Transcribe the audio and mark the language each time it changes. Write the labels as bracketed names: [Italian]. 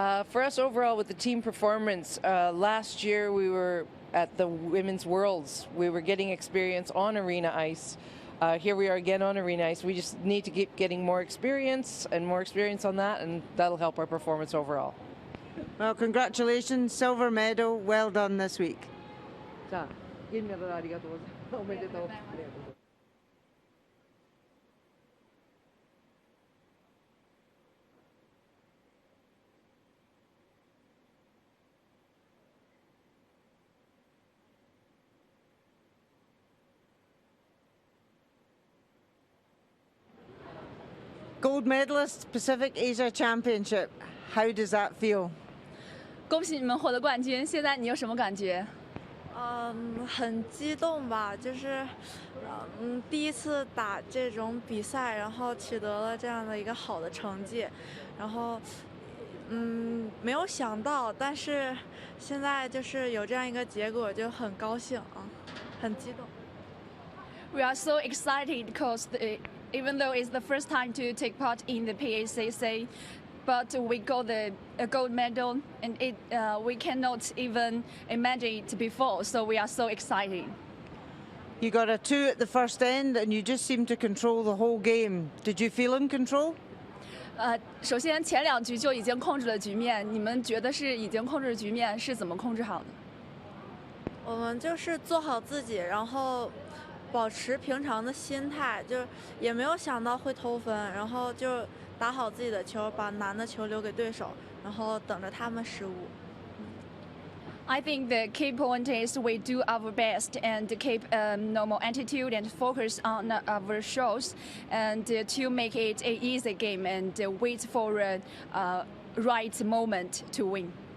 [English] For us overall with the team performance, last year we were at the Women's Worlds. We were getting experience on arena ice. Here we are again on arena ice. We just need to keep getting more experience on that, and that'll help our performance overall. Well, congratulations, silver medal, well done this week. [Japanese] じゃあ、銀メダルありがとうございます。おめでとう。 [English] Gold medalist, Pacific Asia Championship. How does that feel? [Chinese] 恭喜你们获得冠军！现在你有什么感觉？很激动吧，就是第一次打这种比赛，然后取得了这样的一个好的成绩，然后没有想到，但是现在就是有这样一个结果，就很高兴啊，很激动。 [English] We are so excited because even though it's the first time to take part in the PACC, but we got the gold medal, and we cannot even imagine it before, so we are so excited. You got a 2 at the first end, and you just seemed to control the whole game. Did you feel in control? [Chinese] 首先前2局就已经控制了局面，你们觉得是已经控制局面是怎么控制好的？我们就是做好自己，然后保持平常的心态，就也没有想到会偷分，然后就打好自己的球，把难的球留给对手，然后等着他们失误。 [English] I think the key point is we do our best and keep normal attitude and focus on our shots, and to make it an easy game and wait for a right moment to win.